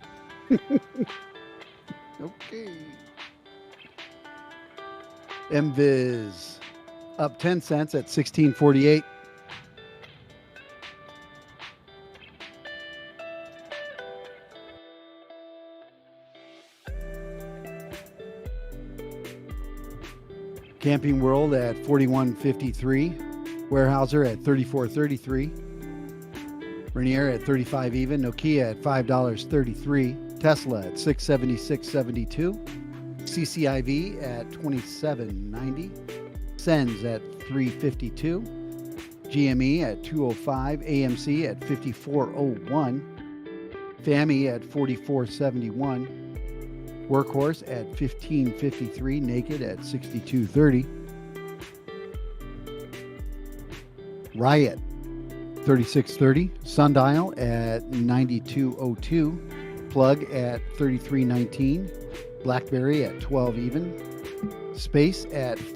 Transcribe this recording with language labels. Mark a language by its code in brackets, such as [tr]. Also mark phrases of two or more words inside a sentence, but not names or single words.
[en] Okay. MViz up 10 cents at 16.48. Camping World at 41.53, Weyerhaeuser at 34.33, Rainier at 35 even, Nokia at $5.33, Tesla at 676.72, CCIV at 27.90, Sens at 3.52, GME at 2.05, AMC at 54.01, FAMI at 44.71. Workhorse at 15.53, Naked at 62.30, Riot 36.30, Sundial at 92.02, Plug at 33.19, BlackBerry at 12 even, Space at